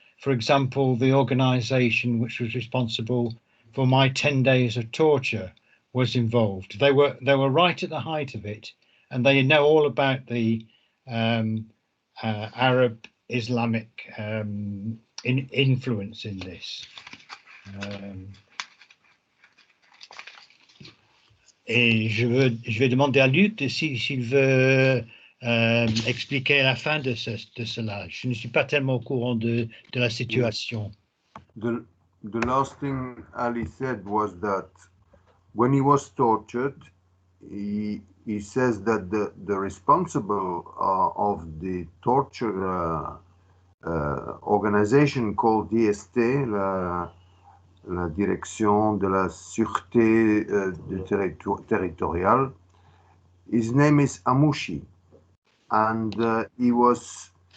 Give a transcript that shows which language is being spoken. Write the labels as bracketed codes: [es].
[en] For example, the organisation which was responsible for my 10 days of torture was involved. They were right at the height of it, and they know all about the Arab Islamic influence in this. [fr] Et je vais demander à Luc s'il veut expliquer la fin de cela. Je ne suis pas tellement au courant de la situation. [en] The last thing Ali said was that when he was tortured, he says that the responsible of the torture organization called DST, la Direction de la Sûreté Territoriale, his name is Amouchi, and he was